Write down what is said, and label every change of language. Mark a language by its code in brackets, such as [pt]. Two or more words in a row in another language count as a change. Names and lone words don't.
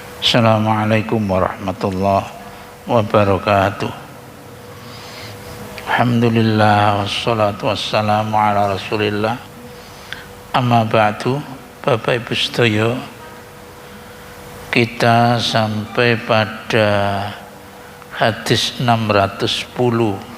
[ar] السلام عليكم ورحمة الله وبركاته. الحمد لله والصلاة والسلام على رسول الله. أما بعد. [jv] Bapak Ibu sedaya, [id] kita sampai pada hadis 610.